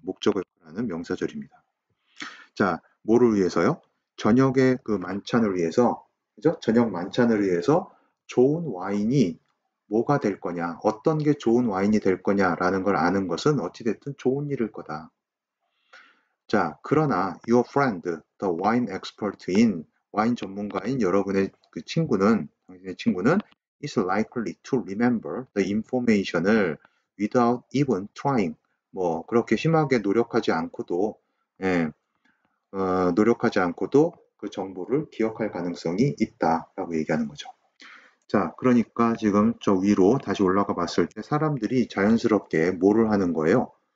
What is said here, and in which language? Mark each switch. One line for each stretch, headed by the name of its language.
Korean: 목적어 역할을 하는 명사절입니다. 자, 뭐를 위해서요? 저녁의 그 만찬을 위해서, 그죠? 저녁 만찬을 위해서 좋은 와인이 뭐가 될 거냐, 어떤 게 좋은 와인이 될 거냐라는 걸 아는 것은 어찌됐든 좋은 일일 거다. 자, 그러나
English: your friend, the wine expert인
Korean: 와인 전문가인 여러분의 그 친구는, 당신의 친구는
English: is likely to remember the information을 without even trying.
Korean: 뭐 그렇게 심하게 노력하지 않고도 예, 노력하지 않고도 그 정보를 기억할 가능성이 있다라고 얘기하는 거죠. 자, 그러니까 지금 저 위로 다시 올라가 봤을 때 사람들이 자연스럽게 뭐를 하는 거예요?